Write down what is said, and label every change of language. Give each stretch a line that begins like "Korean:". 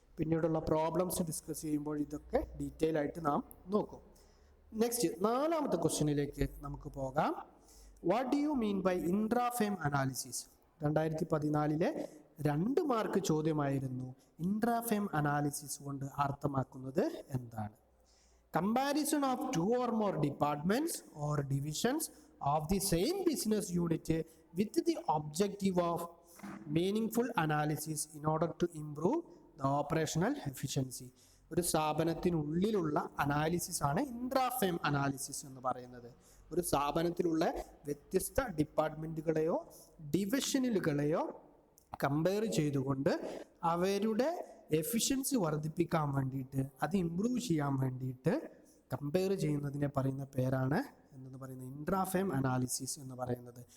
Malayalam: പിന്നീടുള്ള problems discuss ചെയ്യുമ്പോൾ ഇതൊക്കെ ഡീറ്റെയിൽ ആയിട്ട് നാം നോക്കും. നെക്സ്റ്റ് 4ാമത്തെ ക്വസ്റ്റ്യനിലേക്ക് നമുക്ക് പോകാം.
English: What do you mean by intrafirm analysis?
Malayalam: 2014 2 mark ചോദ്യമായിരുന്നു. ഇൻട്രാഫേം analysis കൊണ്ട് അർത്ഥമാക്കുന്നത് എന്താണ്?
English: Comparison of 2 or more departments or divisions of the same business unit with the objective of meaningful analysis in order to improve the operational efficiency.
Malayalam: ഒരു സ്ഥാപനത്തിനുള്ളിലുള്ള analysis ആണ് ഇൻട്രാഫേം analysis എന്ന് പറയുന്നത്. ഒരു സ്ഥാപനത്തിലുള്ള വ്യത്യസ്ത ഡിപ്പാർട്ട്മെന്റുകളെയോ ഡിവിഷനുകളെയോ compare ചെയ്തുകൊണ്ട് അവരുടെ എഫിഷ്യൻസി വർദ്ധിപ്പിക്കാൻ വേണ്ടിയിട്ട്, അത് ഇംപ്രൂവ് ചെയ്യാൻ വേണ്ടിയിട്ട് കമ്പയർ ചെയ്യുന്നതിനെ പറയുന്ന പേരാണ് എന്ന് പറയുന്നത് ഇൻട്രാഫേം അനാലിസിസ് എന്ന് പറയുന്നത്.